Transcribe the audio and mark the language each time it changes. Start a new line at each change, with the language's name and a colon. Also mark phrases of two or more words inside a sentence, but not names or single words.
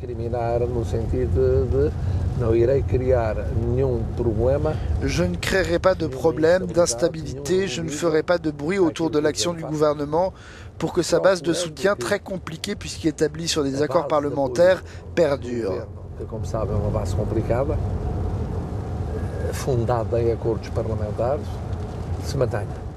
French: Je ne créerai pas de problème, d'instabilité, je ne ferai pas de bruit autour de l'action du gouvernement pour que sa base de soutien, très compliquée puisqu'il est établie sur des accords parlementaires, perdure.
Portuguese: Como sabe, é uma base complicada, fundada em acordos parlamentares, se mantenha.